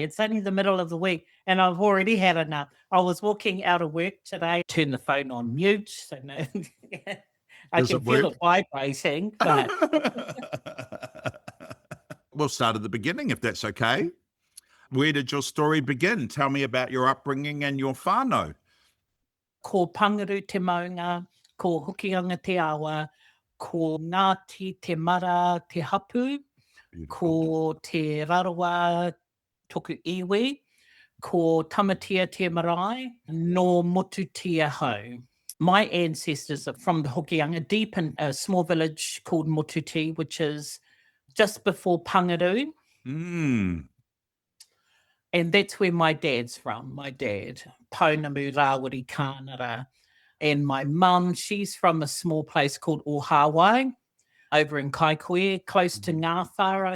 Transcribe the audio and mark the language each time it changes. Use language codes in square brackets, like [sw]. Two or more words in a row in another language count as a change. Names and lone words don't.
[en] It's only the middle of the week and I've already had enough. I was walking out of work today, turned the phone on mute. So no, I can feel it vibrating, but... We'll start at the beginning, if that's okay. Where did your story begin? Tell me about your upbringing and your whānau. [mi] Ko Pangaru te maunga, ko Hokianga te awa, ko Ngāti Tāmāra te hapu, ko te Rarawa toku iwi, ko Tamatea te marae, no motu te ahau. [en] My ancestors are from the Hokianga, deep in a small village called Motuti, which is just before Pangaru. And that's where my dad's from, my dad, Pounamu Rawiri Kānara. And my mum, she's from a small place called Ohawai, over in Kaikohe, close to Ngāwhara.